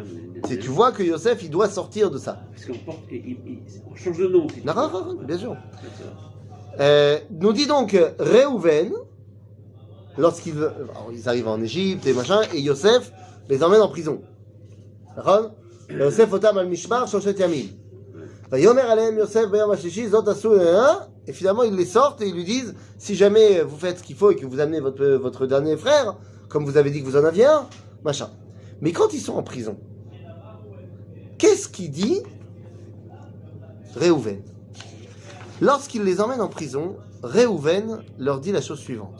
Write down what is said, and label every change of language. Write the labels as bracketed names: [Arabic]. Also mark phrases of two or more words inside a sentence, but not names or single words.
[French] C'est tu vois que Yosef, il doit sortir de ça. Parce qu'on porte, on change de nom. Si tu Non, veux. non, bien sûr. D'accord. Nous dit donc Réhouven, lorsqu'ils ils arrivent en Égypte et machin, et Yosef les emmène en prison. D'accord? [Hebrew] ויאסף אתם אל משמר שלשת ימים. ויאמר אלהם יוסף ביום השלישי זאת עשו [French] et finalement ils les sortent et ils lui disent si jamais vous faites ce qu'il faut et que vous amenez votre dernier frère, comme vous avez dit que vous en aviez un, machin. Mais quand ils sont en prison, qu'est-ce qu'il dit Réhouven? Lorsqu'il les emmène en prison, Réhouven leur dit la chose suivante.